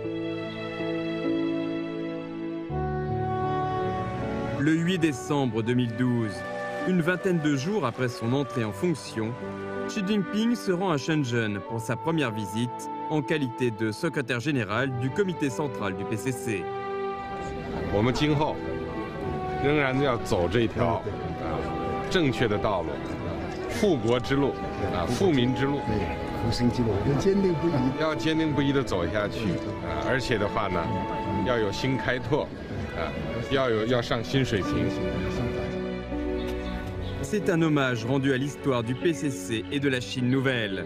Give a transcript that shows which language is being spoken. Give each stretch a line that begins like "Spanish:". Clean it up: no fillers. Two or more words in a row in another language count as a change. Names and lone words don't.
French: Le 8 décembre 2012, une vingtaine de jours après son entrée en fonction, Xi Jinping se rend à Shenzhen pour sa première visite en qualité de secrétaire général du comité central du PCC.
Chinese: 我们今后仍然要走这条正确的道路，富国之路富民之路，要坚定不移地走下去而且的话呢，要有新开拓要上新水平。
French: C'est un hommage rendu à l'histoire du PCC et de la Chine nouvelle.